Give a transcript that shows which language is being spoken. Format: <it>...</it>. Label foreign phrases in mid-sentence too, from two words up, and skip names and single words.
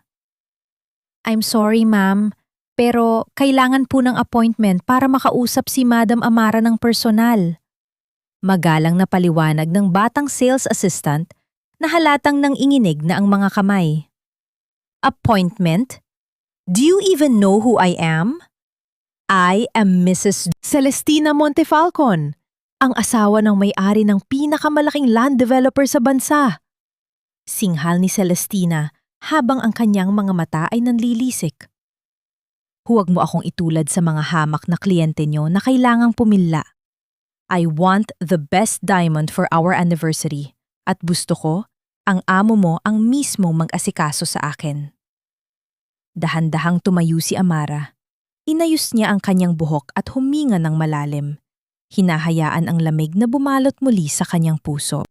<en>I'm sorry, ma'am,</en> <tl>pero kailangan po ng appointment para makausap si Madam Amara ng personal. Magalang na paliwanag ng batang sales assistant na halatang nang inginig na ang mga kamay.</tl> <en>Appointment? Do you even know who I am? I am Mrs.</en> <tl>Celestina Montefalcon, ang asawa ng may-ari ng pinakamalaking land developer sa bansa. Singhal ni Celestina habang ang kanyang mga mata ay nanlilisik. Huwag mo akong itulad sa mga hamak na kliyente nyo na kailangang pumila.</tl> <en>I want the best diamond for our anniversary</en> <tl>at gusto ko ang amo mo ang mismong mag-asikaso sa akin. Dahan-dahang tumayo si Amara. Inayos niya ang kanyang buhok at huminga ng malalim. Hinahayaan ang lamig na bumalot muli sa kanyang puso.</tl>